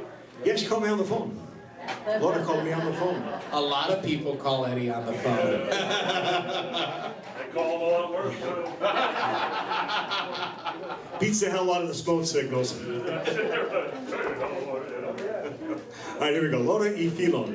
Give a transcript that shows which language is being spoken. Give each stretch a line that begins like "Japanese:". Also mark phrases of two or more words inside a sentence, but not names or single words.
English: Yeah, she called me on the phone. Laura called me on the phone. A lot of people call Eddie on the phone. They call him a lot worse, too. Beats the hell out of the smoke signals. All right, here we go. L'ora e Filon.